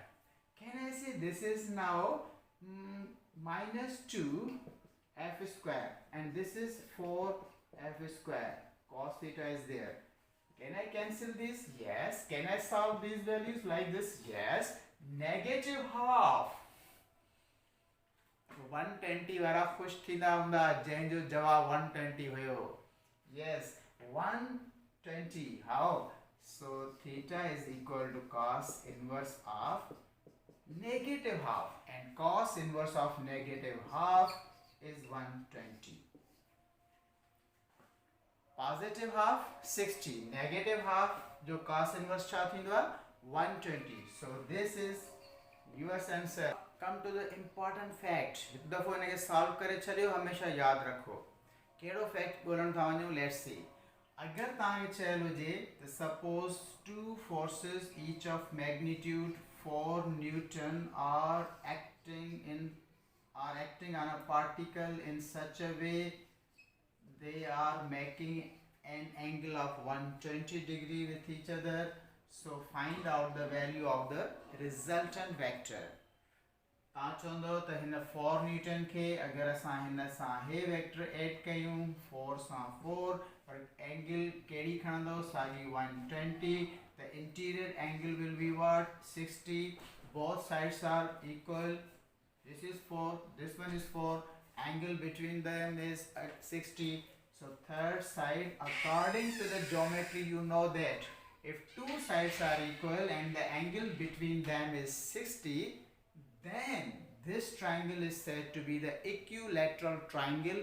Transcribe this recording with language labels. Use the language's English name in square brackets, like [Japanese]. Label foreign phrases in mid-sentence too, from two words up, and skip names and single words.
[English] Can I say this is now minus 2f square, and this is 4f square. Cos theta is there. Can I cancel this? Yes. Can I solve these values like this? Yes. Negative half. [Sindhi] 120 वारा खुश थींदा हूंदा जंहिंजो जवाब 120 हुयो. [English] Yes, 120. How? So theta is equal to cos inverse of negative half, and cos inverse of negative half is 120. Positive half 60, negative half जो cos inverse [Sindhi] छा थींदो आहे [English] 120. So this is your answer. Come to the important fact. [Sindhi] हिकु दफ़ो इनखे सॉल्व करे छॾियो, हमेशा यादि रखो. कहिड़ो फैक्ट ॻोल्हण था वञूं? [English] let's see. [Sindhi] अगर तव्हांखे चयल हुजे त [English] सपोज two forces each of magnitude 4 Newton are acting on a particle in such a way they are making an angle of 120 degree with each other. So find out the value of the resultant vector. [Sindhi] तव्हां चवंदो त हिन 4 न्यूटन खे अगर असां हिन सां हे [English] vector add [Sindhi] कयूं 4 सां 4, पर एंगल कहिड़ी खणंदो? साॻी 120. [English] The interior angle will be what? 60. Both sides are equal. This is 4, this one is 4. Angle between them is at 60. So third side, according to the geometry, you know that if two sides are equal and the angle between them is 60, then this triangle is said to be the equilateral triangle.